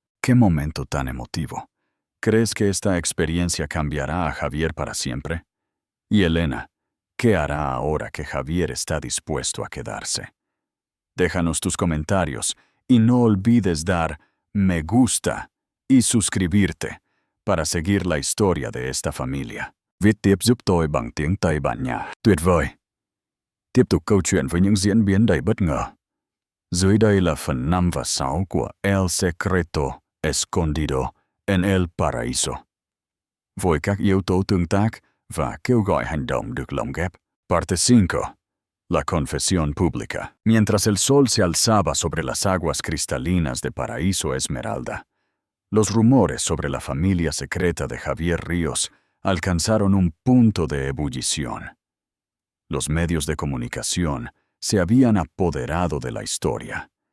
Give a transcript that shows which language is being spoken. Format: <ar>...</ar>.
<es>¡Qué momento tan emotivo! ¿Crees que esta experiencia cambiará a Javier para siempre? Y Elena, ¿qué hará ahora que Javier está dispuesto a quedarse? Déjanos tus comentarios y no olvides dar me gusta y suscribirte para seguir la historia de esta familia.</es> <vi>Viết tiếp giúp tôi bằng tiếng Tây bản nhạc. Tuyệt vời! Tiếp tục câu chuyện với những diễn biến đầy bất ngờ. Dưới đây là phần 5 và 6 của El Secreto Escondido en el Paraíso. Với các yếu tố tương tác và kêu gọi hành động được lồng ghép.</vi> <es>Parte 5. La confesión pública. Mientras el sol se alzaba sobre las aguas cristalinas de Paraíso Esmeralda, los rumores sobre la familia secreta de Javier Ríos alcanzaron un punto de ebullición. Los medios de comunicación se habían apoderado de la historia.</es>